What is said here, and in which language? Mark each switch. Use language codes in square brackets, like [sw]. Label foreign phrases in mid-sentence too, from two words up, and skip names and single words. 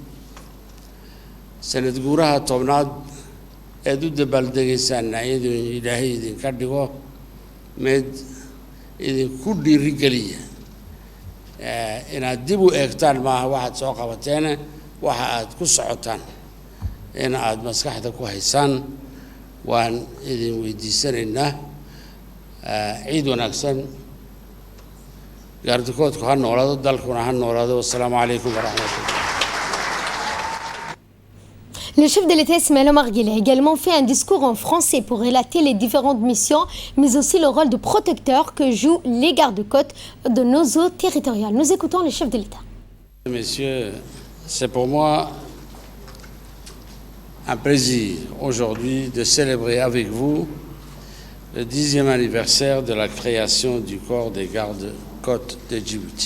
[so] sanad guuraha tobnaad eed u dabaaldegaysaan iyadoo ilaahay idinka dhigo mid idinku dhiirigeliya inaad dib u eegtaan maaha waxaad soo qabateene waxa aad ku socotaan in aad maskaxda ku haysaan waan idin weydiisanaynaa ciid wanaagsan gaardikoodku ha noolaado dalkuna ha noolaado [ar] والسلام عليكم ورحمة الله. [fr] Le chef de l'État Ismaël Omar Guelleh a également fait un discours en français pour relater les différentes missions, mais aussi le rôle de protecteur que jouent les gardes-côtes de nos eaux territoriales. Nous écoutons le chef de l'État. Messieurs, c'est pour moi un plaisir aujourd'hui de célébrer avec vous le 10e anniversaire de la création du corps des gardes-côtes de Djibouti.